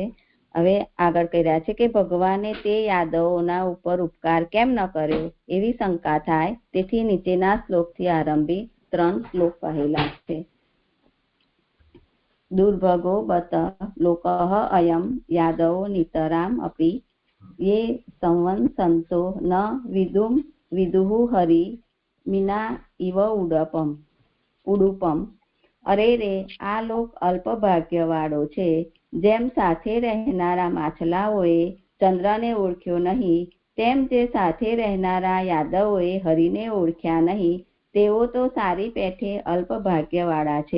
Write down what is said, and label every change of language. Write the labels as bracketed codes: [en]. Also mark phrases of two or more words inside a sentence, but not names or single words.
[gu] હવે આગળ કહી રહ્યા છે કે ભગવાને તે યાદવોના ઉપર ઉપકાર કેમ ન કર્યો એવી શંકા થાય, તેથી નીચેના શ્લોકથી આરંભી 3 શ્લોક કહેલા છે. [sa] दुर्भगो बत लोकः अयम् यादवो नितराम् अपि ये संवत्सन्तो न विदुः हरि मीना इव उडुपम. [gu] અરે રે, આ લોક અલ્પભાગ્યવાળો છે. જેમ સાથે રહેનારા માછલાઓએ ચંદ્રને ઓળખ્યો નહીં, તેમ જે સાથે રહેનારા યાદવોએ હરિને ઓળખ્યા નહીં, તેઓ તો સારી પેઠે અલ્પભાગ્યવાળા છે.